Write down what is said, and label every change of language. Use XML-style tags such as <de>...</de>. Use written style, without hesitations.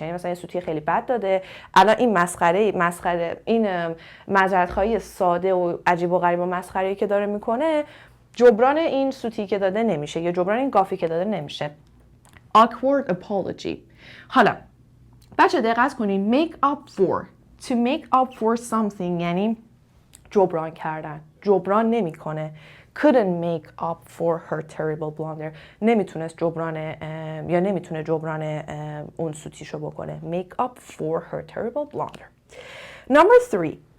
<fa>یعنی مثلا یه سوتی خیلی بد داده، الان این مسخره این معذرت‌خواهی ساده و عجیب و غریب و مسخره‌ای که داره میکنه جبران این سوتی که داده نمیشه یا جبران این گافی که داده نمیشه.</fa> <en>Awkward apology.</en> <fa>حالا بچه دقت کنین</fa> <en>make up for. To make up for something</en> <fa>یعنی جبران کردن. جبران نمیکنه.</fa> <en>Couldn't make up for her terrible blunder.</en> <fa>نمیتونست جبران یا نمیتونه جبران اون سوتیشو بکنه.</fa> <en>Make up for her terrible blunder. Number 3.</en>